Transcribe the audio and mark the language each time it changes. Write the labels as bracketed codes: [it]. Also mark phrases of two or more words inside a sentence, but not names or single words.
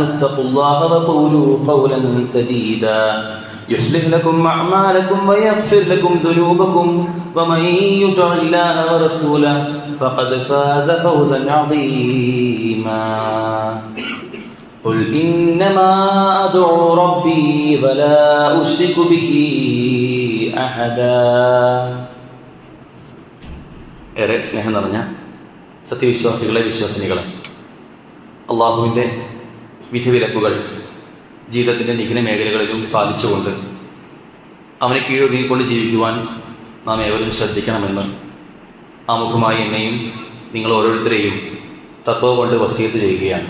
[ar] اتقوا الله وقولوا قولا سديدا يصلح لكم أعمالكم ويغفر لكم ذنوبكم ومن يطع الله ورسوله فقد فاز فوزا عظيما قل إنما أدعو ربي ولا أشرك به أحدا. [ml] ഏറെ സ്നേഹം നിറഞ്ഞ സത്യവിശ്വാസികളെ, വിശ്വാസിനികളെ, അള്ളാഹുവിൻ്റെ വിധിവിലക്കുകൾ ജീവിതത്തിൻ്റെ നിഖില മേഖലകളിലും പാലിച്ചുകൊണ്ട് അവനെ കീഴൊതുങ്ങിക്കൊണ്ട് ജീവിക്കുവാൻ നാം ഏവരും ശ്രദ്ധിക്കണമെന്ന് ആമുഖമായി എന്നെയും നിങ്ങൾ ഓരോരുത്തരെയും തത്വം കൊണ്ട് വസിയത്ത് ചെയ്യുകയാണ്.